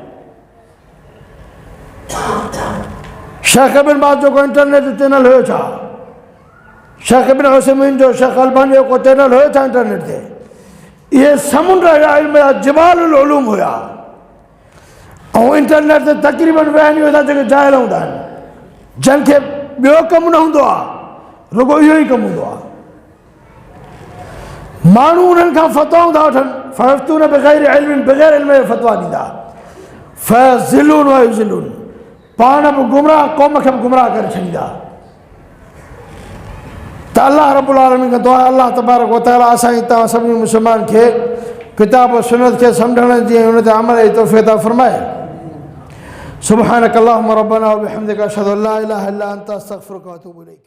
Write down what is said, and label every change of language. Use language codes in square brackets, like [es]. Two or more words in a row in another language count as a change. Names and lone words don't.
[sd] शेख इब्न बाज़ जो को इंटरनेट जो चैनल हुयो छा शेख इब्न उसैमीन जो शेख अलबानी जो को चैनल हुयो छा इंटरनेट ते इहे समुंड जा इल्म जा [ar] جبال العلوم [sd] हुया ऐं इंटरनेट ते तक़रीबन वहनियूं था जेके जाहिल हूंदा आहिनि जंहिंखे ॿियो कमु न हूंदो आहे रुॻो इहो ई कमु हूंदो आहे माण्हू उन्हनि खां फ़तवाऊं था वठनि फ़युफ़्तून बग़ैर इल्म जो फ़तवा ॾींदा [ar] فيضلون ويضلون [sd] पाण बि गुमराह क़ौम खे बि गुमराह करे छॾींदा त [ar] الله رب العالمين [sd] खां दुआ [ar] الله تبارك وتعالى [sd] असां तव्हां सभिनी मुस्लमान खे किताब सुन्नत खे सम्झण जी हुन ते अमल जी तौफ़ीक़ अता फ़रमाए [ar] سبحانك اللهم ربنا وبحمدك أشهد أن لا إله إلا أنت أستغفرك وأتوب إليك.